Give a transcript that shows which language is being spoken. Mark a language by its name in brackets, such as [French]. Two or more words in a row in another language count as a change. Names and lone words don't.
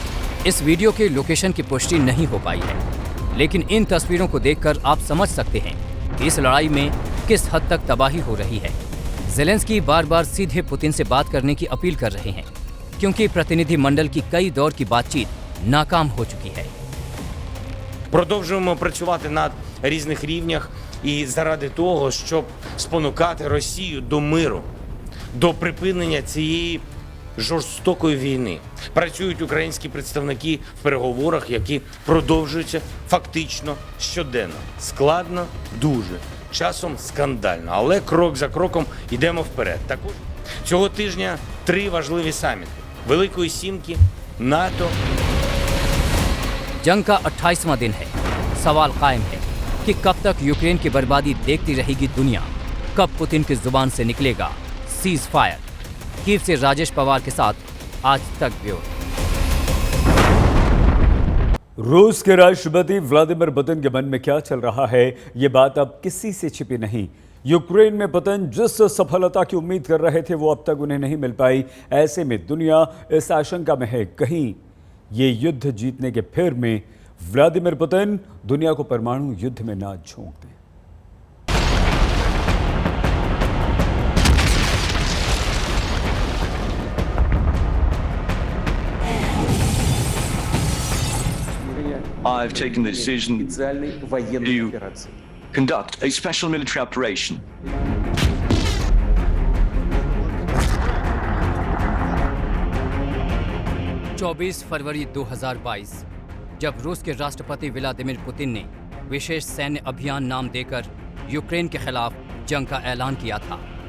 [Hindi] इस वीडियो के लोकेशन की पुष्टि नहीं हो पाई है, लेकिन इन तस्वीरों को देखकर आप समझ सकते हैं कि इस लड़ाई में किस हद तक तबाही हो रही है। ज़ेलेंस्की बार बार सीधे पुतिन से बात करने की अपील कर रहे हैं, क्योंकि प्रतिनिधि मंडल की कई दौर की बातचीत नाकाम हो चुकी है। [Ukrainian] Продовжуємо працювати на різних рівнях і заради того, щоб спонукати Росію до миру. до припинення цієї жорстокої війни. Працюють українські представники в переговорах, які продовжуються фактично щоденно. Складно, дуже, часом скандально, але крок за кроком йдемо вперед. Також цього тижня 3 важливі саміти Великої Сімки, НАТО. [Hindi] जंग का 28वां दिन है। सवाल कायम है कि कब तक यूक्रेन की बर्बादी देखती रहेगी दुनिया, कब पुतिन की जुबान से निकलेगा [English] cease fire. [Hindi] कीव से राजेश पवार के साथ आज तक ब्यूरो। रूस के राष्ट्रपति व्लादिमीर पुतिन के मन में क्या चल रहा है, ये बात अब किसी से छिपी नहीं। यूक्रेन में पुतिन जिस सफलता की उम्मीद कर रहे थे वो अब तक उन्हें नहीं मिल पाई। ऐसे में दुनिया इस आशंका में है कहीं ये युद्ध जीतने के फेर में व्लादिमीर पुतिन दुनिया को परमाणु युद्ध में ना झोंक दें। [English] I've taken the decision to conduct a special military operation. [Hindi] चौबीस फरवरी 2022 जब रूस के राष्ट्रपति व्लादिमीर पुतिन ने विशेष सैन्य अभियान नाम देकर यूक्रेन के खिलाफ जंग का ऐलान किया था।